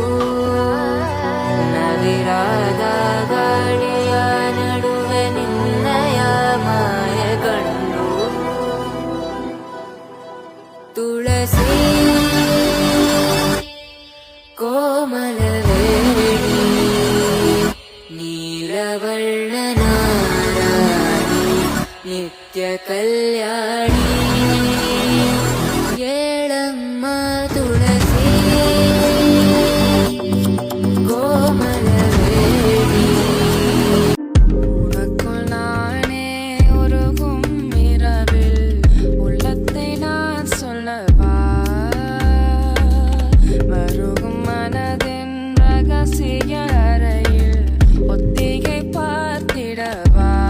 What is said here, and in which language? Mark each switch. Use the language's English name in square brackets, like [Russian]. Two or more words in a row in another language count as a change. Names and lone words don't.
[Kannada] ನವಿರಾದ ಗಾಳಿಯ ನಡುವೆ ನಿನ್ನಯ ಮಾಯ ಕಂಡು ತುಳಸಿ ಕೋಮಲವೇಣಿ ನೀಲವರ್ಣನಾರಾಣಿ ನಿತ್ಯ ಕಲ್ಯಾಣಿ ಏಳಮ್ಮ ತುಳಸಿ [Tamil] கோமலவேணி உனக்குள் நானே உருகும் இரவில் உள்ளத்தை நான் சொல்லவா மருகும் மனதின் ரகசிய அறையில் ஒத்திகை பார்த்திடவா